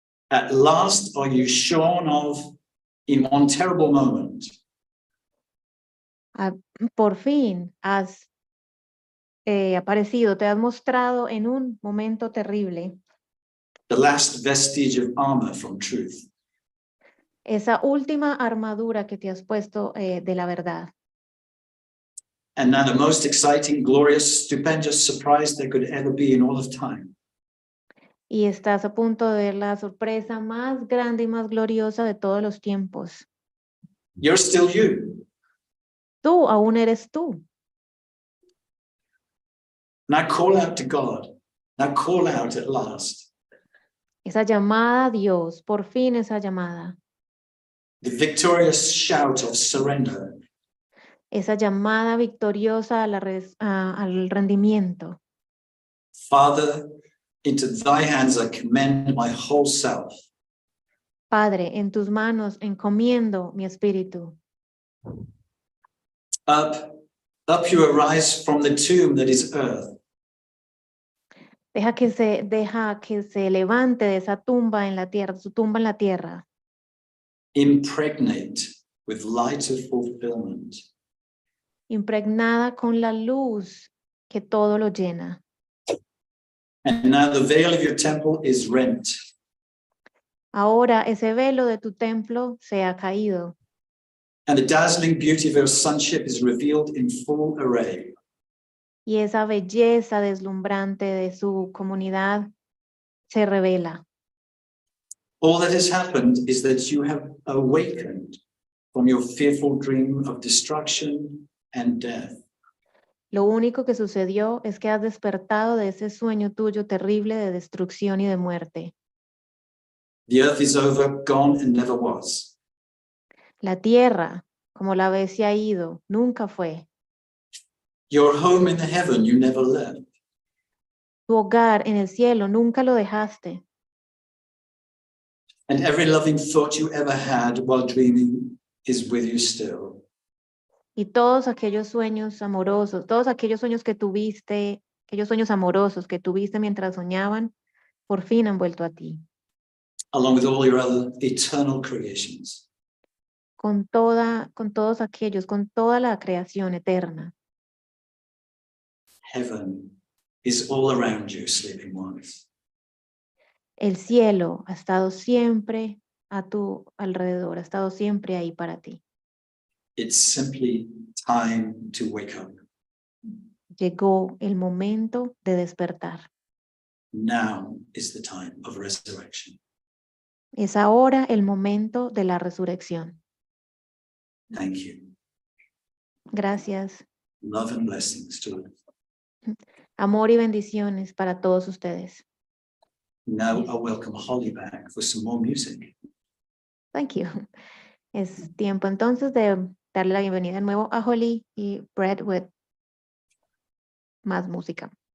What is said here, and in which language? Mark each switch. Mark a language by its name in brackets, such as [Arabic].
[English] At last are you shorn of in one terrible moment. [Spanish] Por fin has aparecido, te has mostrado en un momento terrible. [English] The last vestige of armor from truth. [Spanish] Esa última armadura que te has puesto de la verdad. [English] And now the most exciting, glorious, stupendous surprise there could ever be in all of time. [Spanish] Y estás a punto de ver la sorpresa más grande y más gloriosa de todos los tiempos. [English] You're still you. [Spanish] Tú aún eres tú. [English] Now call out to God. Now call out at last. [Spanish] Esa llamada a Dios, por fin esa llamada. [English] The victorious shout of surrender. [Spanish] Esa llamada victoriosa al rendimiento. [English] Father, into thy hands I commend my whole self. [Spanish] Padre, en tus manos encomiendo mi espíritu. [English] Up you arise from the tomb that is earth. [Spanish] Deja que se levante de esa tumba en la tierra, su tumba en la tierra. [English] Impregnate with light of fulfillment. [Spanish] Impregnada con la luz que todo lo llena. [English] And now the veil of your temple is rent. [Spanish] Ahora ese velo de tu templo se ha caído. [English] And the dazzling beauty of your sonship is revealed in full array. [Spanish] Y esa belleza deslumbrante de su comunidad se revela. [English] All that has happened is that you have awakened from your fearful dream of destruction and death. [Spanish] Lo único que sucedió es que has despertado de ese sueño tuyo terrible de destrucción y de muerte. [English] The earth is over, gone, and never was. [Spanish] La tierra, como la ves, se ha ido, nunca fue. [English] Your home in the heaven you never left. [Spanish] Tu hogar en el cielo, nunca lo dejaste. [English] And every loving thought you ever had while dreaming is with you still. [Spanish] Y todos aquellos sueños amorosos, todos aquellos sueños que tuviste, aquellos sueños amorosos que tuviste mientras soñaban, por fin han vuelto a ti. [English] Along with all your other eternal creations. [Spanish] Con todos aquellos, con toda la creación eterna. [English] Heaven is all around you, sleeping ones. [Spanish] El cielo ha estado siempre a tu alrededor, ha estado siempre ahí para ti. [English] It's simply time to wake up. [Spanish] Llegó el momento de despertar. [English] Now is the time of resurrection. [Spanish] Es ahora el momento de la resurrección. [English] Thank you. [Spanish] Gracias. [English] Love and blessings to all. [Spanish] Amor y bendiciones para todos ustedes. [English] Now I welcome Holly back for some more music. Thank you. [Spanish] Es tiempo entonces de darle la bienvenida de nuevo a Holly y Brett with más música.